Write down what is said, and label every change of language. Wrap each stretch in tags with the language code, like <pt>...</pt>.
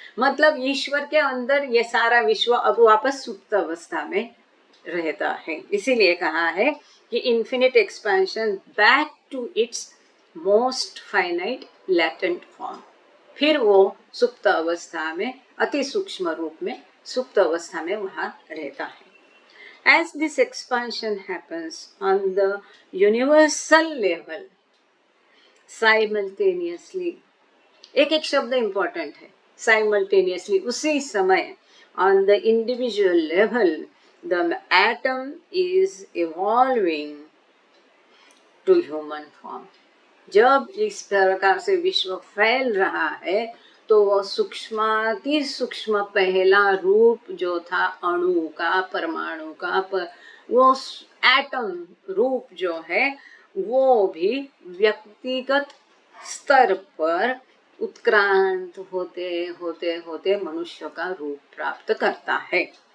<hi>मतलब ईश्वर के अंदर ये सारा विश्व अब वापस सुप्त अवस्था में रहता है। इसीलिए कहा है कि</hi> <en>Infinite expansion back to its most finite latent form.</en> <hi>फिर वो सुप्त अवस्था में, अति सूक्ष्म रूप में सुप्त अवस्था में वहां रहता है।</hi> <en>As this expansion happens on the universal level, simultaneously,</en> <hi>एक एक शब्द</hi> <en>important</en> <hi>है,</hi> <en>simultaneously,</en> <hi>उसी समय,</hi> <en>on the individual level, the atom is evolving to human form.</en> <hi>जब इस प्रकार से विश्व फैल रहा है तो वो सूक्ष्माति सूक्ष्म पहला रूप जो था अणु का, परमाणु का, वो एटम रूप जो है वो भी व्यक्तिगत स्तर पर उत्क्रांत होते होते होते मनुष्य का रूप प्राप्त करता है।</hi>